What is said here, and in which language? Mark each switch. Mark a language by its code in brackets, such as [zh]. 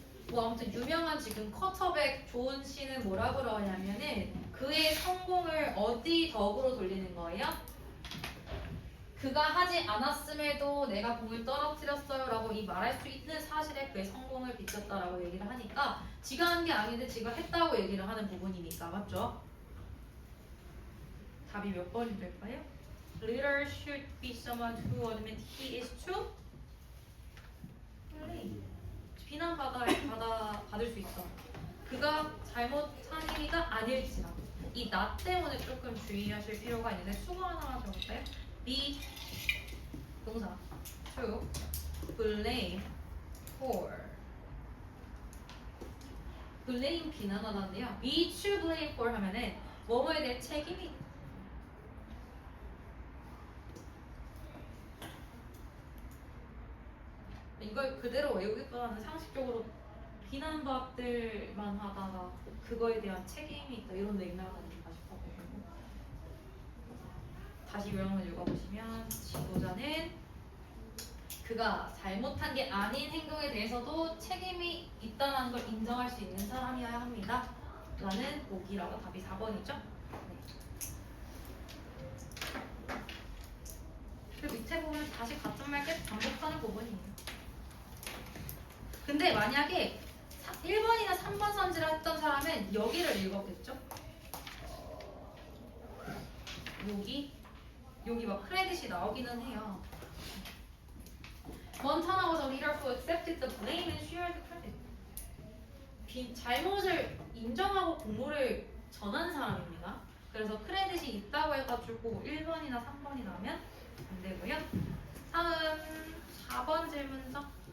[ko] 뭐 아무튼 유명한 지금 쿼터백 존 씨는 뭐라 그러냐면은 그의 성공을 어디 덕으로 돌리는 거예요? 그가 하지 않았음에도 내가 공을 떨어뜨렸어요 라고 이 말할 수 있는 사실에 그의 성공을 비쳤다라고 얘기를 하니까 지가 한 게 아닌데 지가 했다고 얘기를 하는 부분이니까 맞죠? 답이 몇 번이 될까요? [en] Leader should be someone who admits he is to [ko] 비난받을 수 있어. 그가 잘못한 행위가 아닐지라도 이 나 때문에 조금 주의하실 필요가 있는데 수거 하나만 더 볼까요? be 동사 to blame for blame 비난하다인데요. be to blame for 하면은 뭐뭐에 대해 책임이 이걸 그대로 외우기보다는 상식적으로 비난받을 만하다가 그거에 대한 책임이 있다 이런 얘기를 하니까 싶어가지고 다시 요약을 읽어보시면 지도자는 그가 잘못한 게 아닌 행동에 대해서도 책임이 있다는 걸 인정할 수 있는 사람이어야 합니다 라는 보기라고 답이 4번이죠. 네. 그리고 밑에 보면 다시 같은 말 계속 반복하는 부분이에요. 근데 만약에 1번이나 3번 선지를 했던 사람은 여기를 읽었겠죠? 여기 막 크레딧이 나오기는 해요. [en] Montana was a leader who accepted the blame and shared the credit. [ko] 잘못을 인정하고 공로를 전한 사람입니다. 그래서 크레딧이 있다고 해가지고 1번이나 3번이 나오면 안 되고요. 다음 4번 질문서.